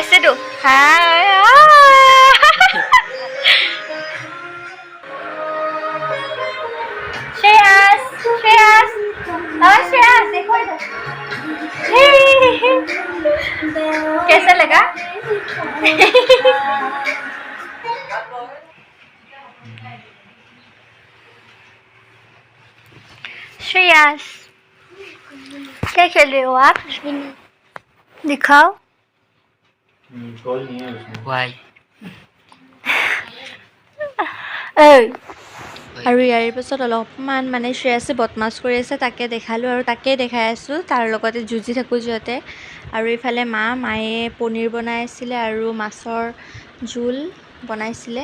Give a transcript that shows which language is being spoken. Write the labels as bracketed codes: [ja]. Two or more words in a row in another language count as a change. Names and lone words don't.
[hi] ऐसे दो हाय श्रेयस श्रेयस श्रेयस देखो इधर कैसा लगा श्रेयस क्या खेल रहे हो आप दिखाओ वाई [as] আৰু ইয়াৰ পাছত অলপমান মানে শ্ৰেয়াছে বদমাছ কৰি আছে, তাকে দেখালোঁ আৰু তাকেই দেখাই আছোঁ। তাৰ লগতে যুঁজি থাকোঁ যিহঁতে। আৰু ইফালে মায়ে পনীৰ বনাই আছিলে আৰু মাছৰ জোল বনাইছিলে।